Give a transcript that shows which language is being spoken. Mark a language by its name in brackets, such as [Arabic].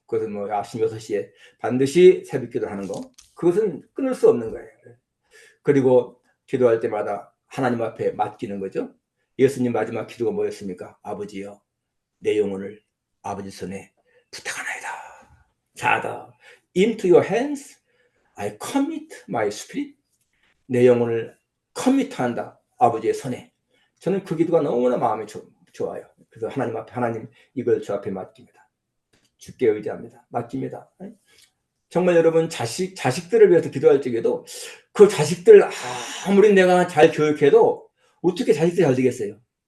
[Korean] 그것은 뭐 아침 6시에 반드시 새벽기도를 하는 거. 그것은 끊을 수 없는 거예요. 그리고 기도할 때마다 하나님 앞에 맡기는 거죠. 예수님 마지막 기도가 뭐였습니까? 아버지여, 내 영혼을 아버지 손에 부탁하나이다. [English] Father, into your hands I commit my spirit. [Korean] 내 영혼을 커밋한다. 아버지의 손에. 저는 그 기도가 너무나 마음이 좋아요. 그래서 하나님 앞에, 하나님 이걸 저 앞에 맡깁니다. 주께 의지합니다. 맡깁니다. 정말 여러분 자식들을 위해서 기도할 적에도 그 자식들 아무리 내가 잘 교육해도 어떻게 자식들이 잘 되겠어요?